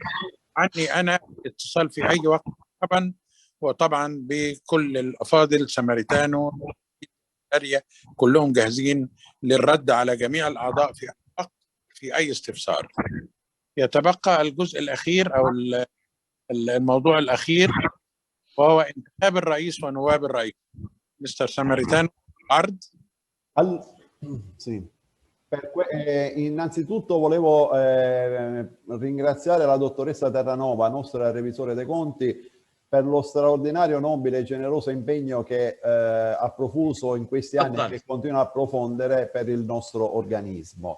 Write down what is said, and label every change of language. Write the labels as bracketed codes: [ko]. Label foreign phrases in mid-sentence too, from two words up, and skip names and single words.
[ar] عني أنا اتصال في أي وقت طبعا، وطبعا بكل الأفاضل ساماريتانو كلهم جاهزين للرد على جميع الأعضاء في أي استفسار. يتبقى الجزء الأخير أو الموضوع الأخير، وهو انتخاب الرئيس ونواب الرئيس. مستر ساماريتانو، عرض. [it] Sì. Innanzitutto volevo ringraziare la dottoressa Terranova, nostra revisore dei conti, per lo straordinario, nobile e generoso impegno che ha profuso in questi anni e che continua a profondere per il nostro organismo.